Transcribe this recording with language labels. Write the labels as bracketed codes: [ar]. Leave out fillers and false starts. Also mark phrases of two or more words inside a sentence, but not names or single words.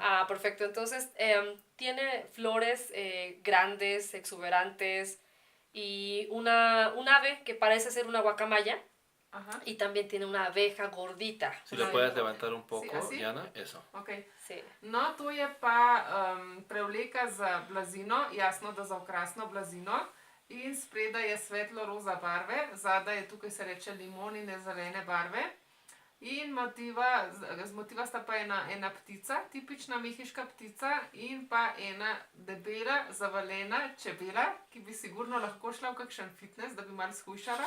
[es] Ah, perfecto. Entonces, tiene flores grandes, exuberantes y un ave que parece ser una guacamaya. Y también tiene una abeja gordita. Si lo puedes levantar un poco, ¿así? Jana, eso. Okay. Sí. [sl] No, to je pa prevleka za blazino, jasno, da za okrasno blazino. In spredaj je svetlo roza barve, zadaj je, tukaj se reče, limonine zelene barve. In z motiva sta pa ena ptica, tipična mehiška ptica, in pa ena debela, zavalena čebela, ki bi sigurno lahko šla v kakšen fitness, da bi malo shujšala.